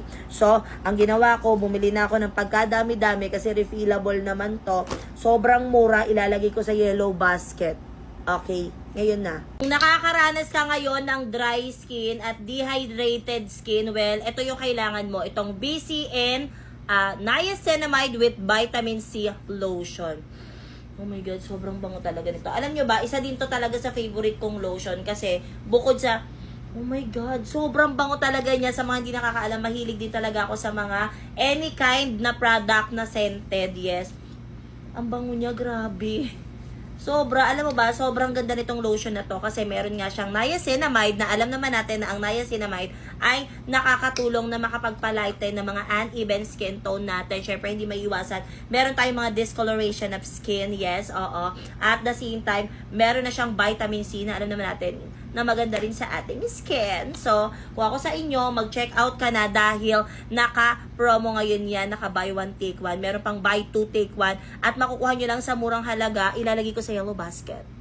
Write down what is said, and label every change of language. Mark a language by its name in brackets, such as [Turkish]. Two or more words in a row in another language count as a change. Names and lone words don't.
[Filipino] So, ang ginawa ko, bumili na ako ng pagkadami-dami kasi refillable naman to. Sobrang mura, ilalagay ko sa [English] Yellow Basket. [Filipino] Okay? Ngayon na. Kung nakakaranas ka ngayon ng [English] dry skin [Filipino] at [English] dehydrated skin, [Filipino] well, ito yung kailangan mo. [English] Itong BCN niacinamide with vitamin C lotion. Oh my God, [Filipino] sobrang bango talaga nito. Alam nyo ba, isa din to talaga sa favorite kong lotion kasi bukod sa, [English] oh my God, [Filipino] sobrang bango talaga niya. Sa mga hindi nakakaalam, mahilig din talaga ako sa mga [English] any kind [Filipino] na product na scented, yes. Ang bango niya, grabe. Sobra, alam mo ba, sobrang ganda nitong lotion na to kasi meron nga siyang niacinamide na alam naman natin na ang niacinamide ay nakakatulong na makapagpalighten ng mga [English] uneven skin tone [Filipino] natin. Syempre, hindi maiiwasan. Meron tayong mga [English] discoloration of skin, [Filipino] yes, oo. [English] At the same time, [Filipino] meron na siyang vitamin C na alam naman natin na maganda rin sa ating skin. So, kung ako sa inyo, mag- [English] check out [Filipino] ka na dahil naka-promo ngayon yan, naka- [English] buy one, take one. [Filipino] Meron pang [English] buy two, take one. [Filipino] At makukuha nyo lang sa murang halaga, ilalagay ko sa [English] yellow basket.